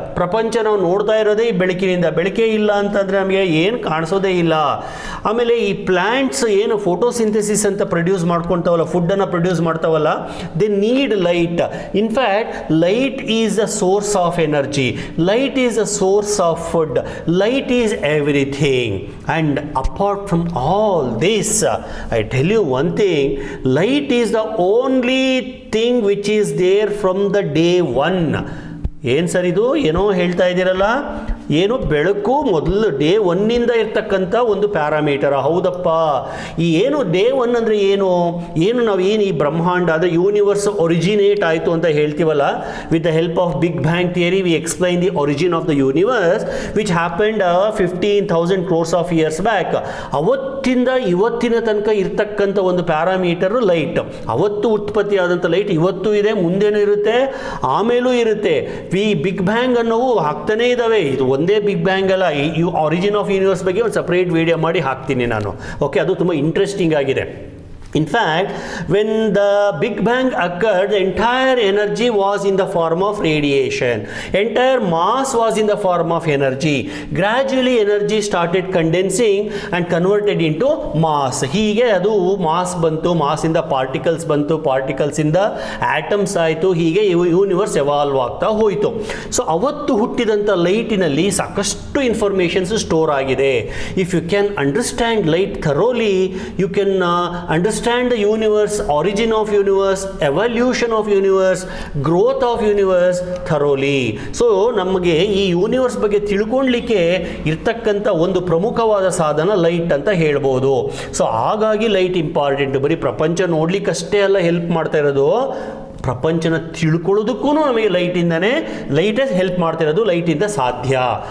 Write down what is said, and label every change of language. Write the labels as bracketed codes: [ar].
[kn] ಪ್ರಪಂಚ ನಾವು ನೋಡ್ತಾ ಇರೋದೇ ಈ ಬೆಳಕಿನಿಂದ. ಬೆಳಕೇ ಇಲ್ಲ ಅಂತಂದರೆ ನಮಗೆ ಏನು ಕಾಣಿಸೋದೇ ಇಲ್ಲ. ಆಮೇಲೆ ಈ ಪ್ಲ್ಯಾಂಟ್ಸ್ ಏನು ಫೋಟೋಸಿಂಥೆಸಿಸ್ ಅಂತ ಪ್ರೊಡ್ಯೂಸ್ ಮಾಡ್ಕೊತಾವಲ್ಲ, ಫುಡ್ಡನ್ನು produce ಮಾಡ್ತಾವಲ್ಲ, [en] They need light. In fact light is the source of energy, light is the source of food, light is everything. And apart from all this, I tell you one thing, light is the only thing which is there from the day one. [kn] ಏನು sir ಇದು ಏನೋ ಹೇಳ್ತಾ ಇದ್ದೀರಲ್ಲ? ಏನು ಬೆಳಕು ಮೊದಲು day ಒನ್ನಿಂದ ಇರ್ತಕ್ಕಂಥ ಒಂದು ಪ್ಯಾರಾಮೀಟರ್. ಹೌದಪ್ಪ. ಈ ಏನು ಡೇ ಒನ್ ಅಂದರೆ ಏನು ನಾವು ಏನು ಈ ಬ್ರಹ್ಮಾಂಡ ಅಂದರೆ ಯೂನಿವರ್ಸ್ ಒರಿಜಿನೇಟ್ ಆಯಿತು ಅಂತ ಹೇಳ್ತೀವಲ್ಲ, [en] With the help of big bang theory we explain the origin of the universe which happened 15,000 crores of years back. [kn] ಅವತ್ತಿಂದ ಇವತ್ತಿನ ತನಕ ಇರ್ತಕ್ಕಂಥ ಒಂದು ಪ್ಯಾರಾಮೀಟರು ಲೈಟ್. ಅವತ್ತು ಉತ್ಪತ್ತಿ ಆದಂಥ ಲೈಟ್ ಇವತ್ತು ಇದೆ, ಮುಂದೆನೂ ಇರುತ್ತೆ, ಆಮೇಲೂ ಇರುತ್ತೆ. ಈ ಬಿಗ್ ಬ್ಯಾಂಗ್ ಅನ್ನೋವು ಆಗ್ತಾನೇ ಇದ್ದಾವೆ. ಇದು ಒಂದೇ ಬಿಗ್ ಬ್ಯಾಂಗ್ ಅಲ್ಲ. ಈ ಆರಿಜಿನ್ ಆಫ್ ಯೂನಿವರ್ಸ್ ಬಗ್ಗೆ ಒಂದು ಸಪ್ರೇಟ್ ವಿಡಿಯೋ ಮಾಡಿ ಹಾಕ್ತೀನಿ ನಾನು. ಓಕೆ, ಅದು ತುಂಬ ಇಂಟ್ರೆಸ್ಟಿಂಗ್ ಆಗಿದೆ. [en] In fact, when the Big Bang occurred, the entire energy was in the form of radiation. Entire mass was in the form of energy. Gradually, energy started condensing and converted into mass. [kn] ಹೀಗೆ ಅದು mass ಬಂತು, ಮಾಸಿಂದ particles ಬಂತು, ಪಾರ್ಟಿಕಲ್ಸಿಂದ atoms ಆಯಿತು. ಹೀಗೆ universe evolve ಆಗ್ತಾ ಹೋಯಿತು. So ಅವತ್ತು ಹುಟ್ಟಿದಂಥ ಲೈಟಿನಲ್ಲಿ ಸಾಕಷ್ಟು ಇನ್ಫಾರ್ಮೇಷನ್ಸ್ ಸ್ಟೋರ್ ಆಗಿದೆ. [en] If you can understand light thoroughly, you can understand the universe, origin of universe, evolution of universe, growth of universe thoroughly. [kn] So ನಮಗೆ ಈ ಯೂನಿವರ್ಸ್ ಬಗ್ಗೆ ತಿಳ್ಕೊಳ್ಳಿಕ್ಕೆ ಇರ್ತಕ್ಕಂಥ ಒಂದು ಪ್ರಮುಖವಾದ ಸಾಧನ ಲೈಟ್ ಅಂತ ಹೇಳ್ಬೋದು. ಸೊ ಹಾಗಾಗಿ ಲೈಟ್ ಇಂಪಾರ್ಟೆಂಟ್. ಬರೀ ಪ್ರಪಂಚ ನೋಡ್ಲಿಕ್ಕಷ್ಟೇ ಅಲ್ಲ ಹೆಲ್ಪ್ ಮಾಡ್ತಾ ಇರೋದು, ಪ್ರಪಂಚನ ತಿಳ್ಕೊಳ್ಳೋದಕ್ಕೂ ನಮಗೆ ಲೈಟೇ ಹೆಲ್ಪ್ ಮಾಡ್ತಿರೋದು. ಲೈಟಿಂದ ಸಾಧ್ಯ.